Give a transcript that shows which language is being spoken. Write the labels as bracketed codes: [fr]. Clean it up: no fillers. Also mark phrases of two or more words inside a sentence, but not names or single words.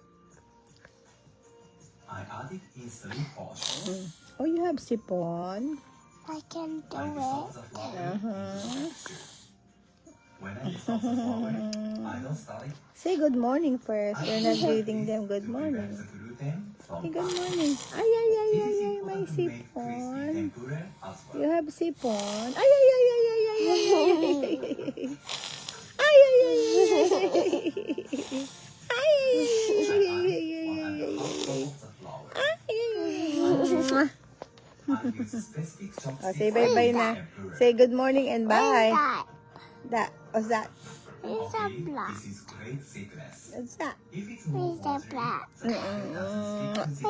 [en] I add it in 3 portions. Oh, you have sipon? I can do I it. dissolve the flour into the mixture. When I dissolve the flour, I don't stir it. Say good morning first. I You're not put greeting this them good to prevent morning. the gluten from Say good binding. morning. Ay, ay, ay, It ay, is ay, may important to make crispy sipon. tempura as You well. have sipon. Ay, ay, ay, ay, ay, ay, ay, ay, ay, ay, ay, ay, ay. Ay, ay, ay, ay, ay, ay, ay, ay. Ay, ay, ay, ay, ay, ay, ay, ay, ay, ay, ay, ay. Of the flour. Ay, ay. I use specific Oh, chopsticks say bye-bye to na. tempura. Say good morning and What is bye. that? What's that? It's a Okay, black. this is great thickness. What's that? If it's more It's a watery, black. the batter doesn't stick to the